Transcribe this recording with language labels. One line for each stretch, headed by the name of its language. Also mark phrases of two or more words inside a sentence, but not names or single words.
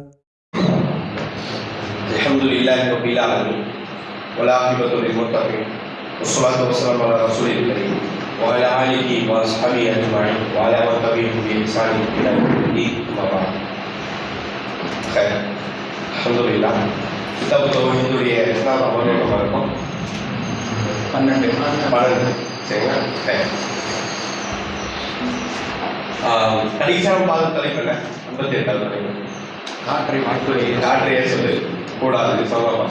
Arabic: الحمد لله رب العالمين والعاقبة للمتقين والصلاة والسلام على رسول الكريم وعلى آله وأصحابه أجمعين وعلى من تبعهم بإحسان إلى يوم الدين أما بعد. خير الحمد لله.
Tamil: கிதாபு தௌஹீதுடைய எத்தனாவது அமர்வு நம்ம இருக்கோம்? 12 சரிங்களா? கடைசியாக பார்த்த தலைப்பு என்ன? 58வது தலைப்பு காற்றையே சொல்லு கூடாது சமமாக.